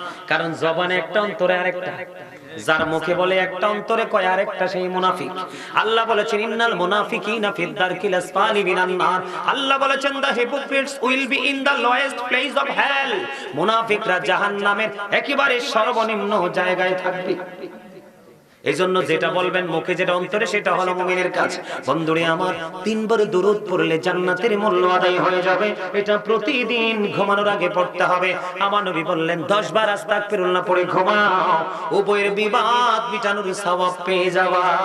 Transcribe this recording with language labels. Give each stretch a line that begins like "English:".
Bangla: কারণ জবানে একটা অন্তরে আরেকটা, যার মুখে বলে একটা অন্তরে কয় আরেকটা, সেই মুনাফিক। আল্লাহ বলেছেন
Arabic: ইন্নাল মুনাফিকিনা ফিদ দারকিল আসফালি মিনান নার।
Bangla: আল্লাহ বলেছেন
English: the hypocrites will be in the lowest place of hell।
Bangla: মুনাফিকরা জাহান্নামের একেবারে সর্বনিম্ন জায়গায় থাকবে। এইজন্য যেটা বলবেন মুখে যেটা অন্তরে সেটা হলো মুমিনের কাজ। বন্ধুরে আমার 3 বার দরুদ পড়লে জান্নাতের মূল্য আদায় হয়ে যাবে। এটা প্রতিদিন ঘুমানোর আগে পড়তে হবে। আমার নবী বললেন 10 বার আস্তাগফিরুল্লাহ পড়ে ঘুমাও, উভয়ের বিবাদ মিটানোর সওয়াব পেয়ে যাবা।